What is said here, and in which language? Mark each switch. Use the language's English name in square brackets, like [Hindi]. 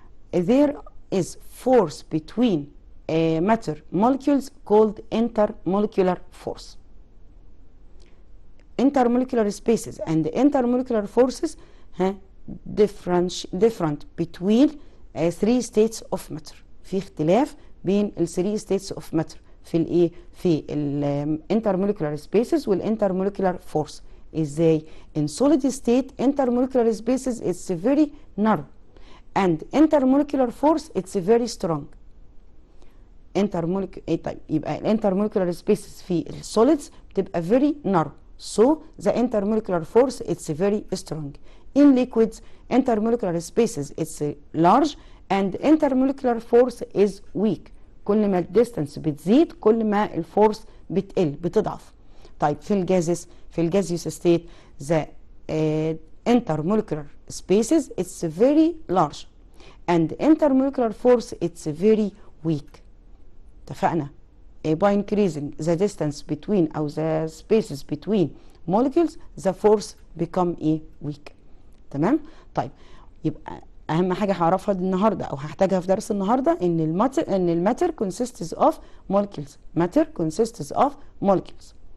[English] There is force between matter molecules called intermolecular force. Intermolecular spaces and intermolecular forces different between three states of matter. [Arabic] في اختلاف بين ال [English] three states of matter [Arabic] في الايه؟ في ال intermolecular spaces وال intermolecular force. ازاي؟ [English] in solid state intermolecular spaces it's very narrow and intermolecular force it's very strong. [Arabic] طيب يبقى ال intermolecular spaces في ال solids بتبقى [English] very narrow. So the intermolecular force it's very strong. In liquids intermolecular spaces it's large and intermolecular force is weak. [Arabic] كل ما الديستانس بتزيد كل ما الفورس بتضعف. طيب في الجازس في الجازيوس ستيت [English] the intermolecular spaces it's very large and intermolecular force it's very weak. [Arabic] اتفقنا؟ [English] by increasing the distance between أو the spaces between molecules the force become weak. [Arabic] تمام؟ طيب يبقى أهم حاجة هعرفها النهاردة أو هحتاجها في درس النهاردة إن الماتر [English] consists of molecules. matter consists of molecules.